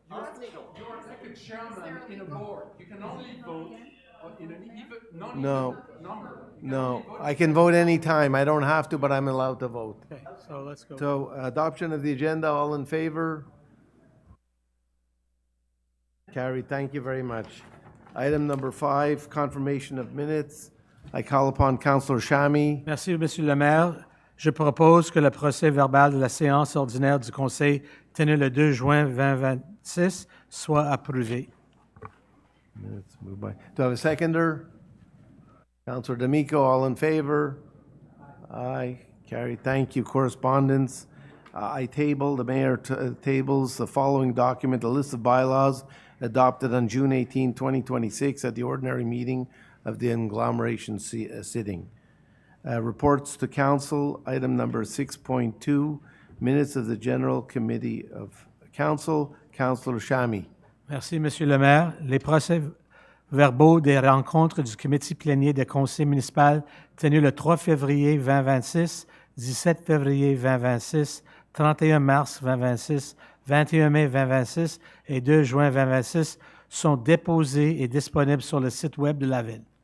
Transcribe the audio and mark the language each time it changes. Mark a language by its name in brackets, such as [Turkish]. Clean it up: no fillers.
[English] You're like a chairman in a board. You can only vote in an even non-even number. No, I can vote anytime. I don't have to, but I'm allowed to vote. Okay, so let's go. So adoption of the agenda, all in favor? Carried, thank you very much. Item number 5, confirmation of minutes. I call upon Councillor Shami. [French] Merci, Monsieur le maire. Je propose que le procès-verbal de la séance ordinaire du Conseil tenue le 2 juin 2026 soit approuvé. [English] Minutes moved by. Do I have a seconder? Councillor D'Amico, all in favor? Aye, carried, thank you. Correspondence. The mayor tables the following document, a list of bylaws adopted on June 18, 2026 at the ordinary meeting of the agglomeration sitting. Reports to council, item number 6.2, minutes of the General Committee of Council. Councillor Shami. [French] Merci, Monsieur le maire. Les procès-verbaux des rencontres du comité plénier de conseil municipal tenues le 3 février 2026, 17 février 2026, 31 mars 2026, 21 mai 2026 et 2 juin 2026 sont déposés et disponibles sur le site web de la Ville.